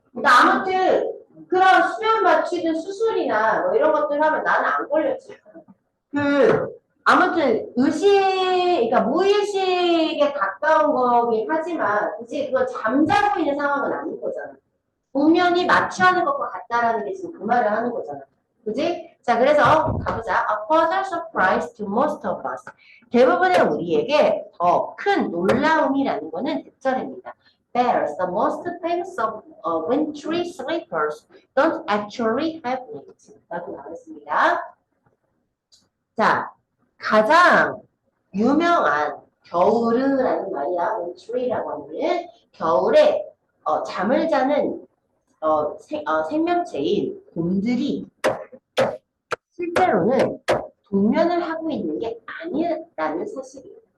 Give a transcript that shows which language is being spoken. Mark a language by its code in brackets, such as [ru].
[ko] 그러니까 아무튼 그런 수면 마취든 수술이나 뭐 이런 것들 하면 나는 안 걸렸지. 아무튼 그러니까 무의식에 가까운 거긴 하지만, 그치? 그건 잠자고 있는 상황은 아닌 거잖아. 분명히 마취하는 것과 같다라는 게 지금 그 말을 하는 거잖아. 그지? 자, 그래서 가보자. [en] A further surprise to most of us. [ko] 대부분의 우리에게 더 큰 놀라움이라는 거는 대절입니다. [en] Bears, the most famous of wintry sleepers, don't actually have it. [ko] 라고 나왔습니다. 자, 가장 유명한 겨울이라는 말이야. wintry라고 하는 겨울에 잠을 자는 생명체인 곰들이 실제로는 동면을 하고 있는 게 아니라는 사실이에요.